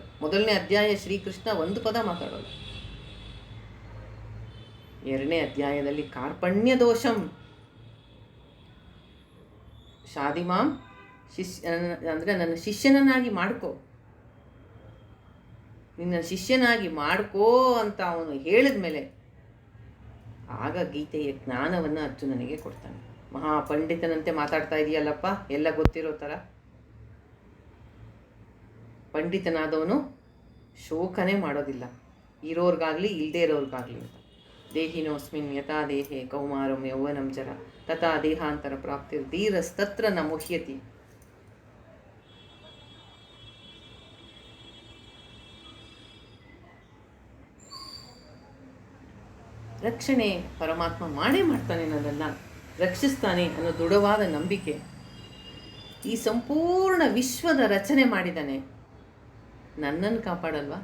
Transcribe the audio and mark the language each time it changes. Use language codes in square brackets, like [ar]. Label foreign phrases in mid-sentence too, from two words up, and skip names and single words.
[kn] ಮೊದಲನೇ ಅಧ್ಯಾಯ ಶ್ರೀಕೃಷ್ಣ ಒಂದು ಪದ ಮಾತಾಡೋಲ್ಲ. ಎರಡನೇ ಅಧ್ಯಾಯದಲ್ಲಿ [sa] ಕಾರ್ಪಣ್ಯ ದೋಷಂ ಶಾದಿಮಾಂ [kn] ಅಂದರೆ ನನ್ನ ಶಿಷ್ಯನನ್ನಾಗಿ ಮಾಡ್ಕೋ, ನಿನ್ನ ಶಿಷ್ಯನಾಗಿ ಮಾಡ್ಕೋ ಅಂತ ಅವನು ಹೇಳಿದ ಮೇಲೆ ಆಗ ಗೀತೆಯ ಜ್ಞಾನವನ್ನು ಅರ್ಜುನನಿಗೆ ಕೊಡ್ತಾನೆ. ಮಹಾಪಂಡಿತನಂತೆ ಮಾತಾಡ್ತಾ ಇದೆಯಲ್ಲಪ್ಪ, ಎಲ್ಲ ಗೊತ್ತಿರೋ ಥರ. ಪಂಡಿತನಾದವನು ಶೋಕನೇ ಮಾಡೋದಿಲ್ಲ, ಇರೋರ್ಗಾಗಲಿ ಇಲ್ಲದೇ ಇರೋರ್ಗಾಗಲಿ ಅಂತ. [sa] ದೇಹಿನೋಸ್ಮಿನ್ ಯಥಾ ದೇಹೆ ಕೌಮಾರಂ ಯೌವನಂ ಜರ ತಥಾ ದೇಹಾಂತರ ಪ್ರಾಪ್ತಿರ್ ಧೀರಸ್ತತ್ರ ನ ಮುಹ್ಯತಿ. [kn] ರಕ್ಷಣೆ ಪರಮಾತ್ಮ ಮಾಡೇ ಮಾಡ್ತಾನೆ, ನನ್ನನ್ನು ರಕ್ಷಿಸ್ತಾನೆ ಅನ್ನೋ ದೃಢವಾದ ನಂಬಿಕೆ. ಈ ಸಂಪೂರ್ಣ ವಿಶ್ವದ ರಚನೆ ಮಾಡಿದ್ದಾನೆ, ನನ್ನನ್ನು ಕಾಪಾಡಲ್ವಾ?